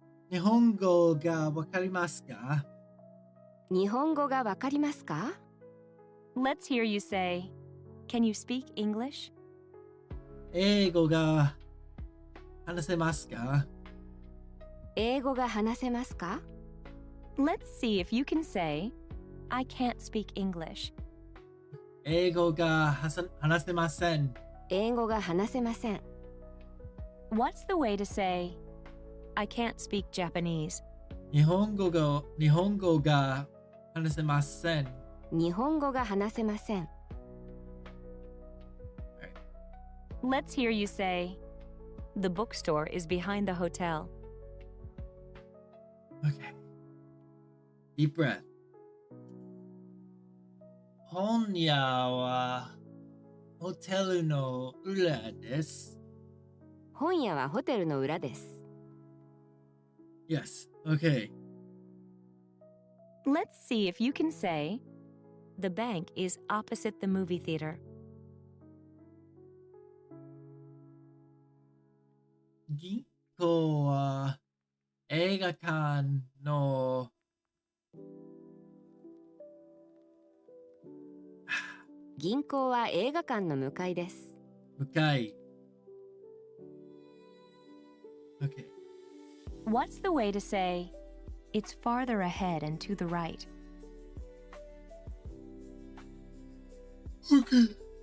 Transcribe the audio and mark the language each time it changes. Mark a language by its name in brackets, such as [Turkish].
[Japanese] 日本語がわかりますか？日本語がわかりますか？ [English] Let's hear you say, can you speak English? [Japanese] 英語が話せますか？英語が話せますか？ [English] Let's see if you can say, I can't speak English. [Japanese] 英語が話せません。英語が話せません。 [English] What's the way to say, I can't speak Japanese? [Japanese] 日本語が話せません。日本語が話せません。 [English] Let's hear you say, the bookstore is behind the hotel. Okay. Deep breath. [Japanese] 本屋はホテルの裏です。本屋はホテルの裏です。 [English] Yes. Okay. Let's see if you can say, the bank is opposite the movie theater. [Japanese] 銀行は映画館の銀行は映画館の向かいです。向かい。 [English] Okay. What's the way to say, it's farther ahead and to the right? Okay.